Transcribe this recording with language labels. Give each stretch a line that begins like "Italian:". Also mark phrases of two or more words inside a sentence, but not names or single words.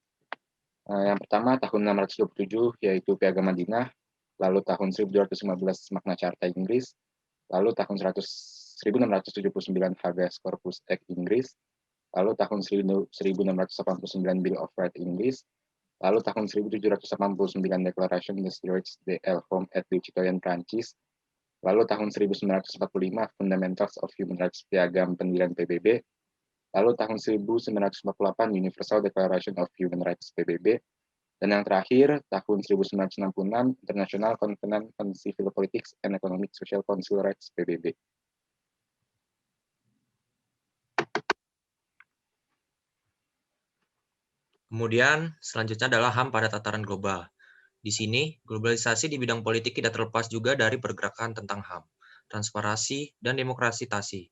Indonesian: Yang pertama tahun 627 yaitu Piagam Madinah, lalu tahun 1215 Magna Carta Inggris, lalu tahun 1679 Habeas Corpus Act Inggris, lalu tahun 1689 Bill of Rights Inggris, lalu tahun 1789 Declaration des Droits de l'Homme et du Citoyen Prancis, lalu tahun 1945 Fundamentals of Human Rights Piagam Pendirian PBB, lalu tahun 1948 Universal Declaration of Human Rights PBB, dan yang terakhir tahun 1966 International Covenant on Civil Politics and Economic Social Council Rights PBB. Kemudian, selanjutnya adalah HAM pada tataran global. Di sini, globalisasi di bidang politik tidak terlepas juga dari pergerakan tentang HAM, transparansi, dan demokratisasi.